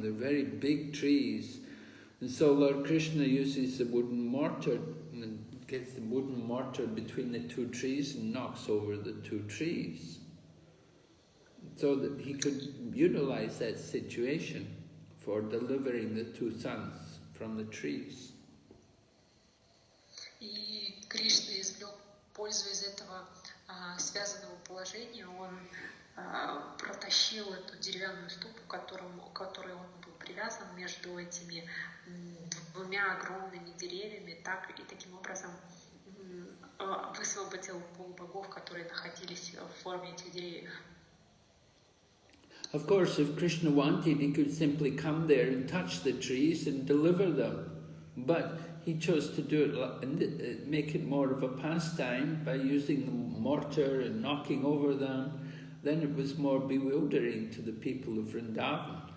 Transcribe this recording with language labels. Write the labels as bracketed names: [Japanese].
[English] They're very big trees. And so Lord Krishna uses the wooden mortar and gets the wooden mortar between the two trees and knocks over the two trees, so that he could utilize that situation for delivering the two sons from the trees. [Russian] И Кришна извлек пользу из этого связанного положения. Он протащил эту деревянную ступу, к которой он был привязан между этими двумя огромными деревьями, так и таким образом высвободил полубогов, которые находились в форме этих деревьев. [English] Of course, if Krishna wanted, he could simply come there and touch the trees and deliver them. But he chose to do it and make it more of a pastime by using the mortar and knocking over them. Then it was more bewildering to the people of Vrindavan.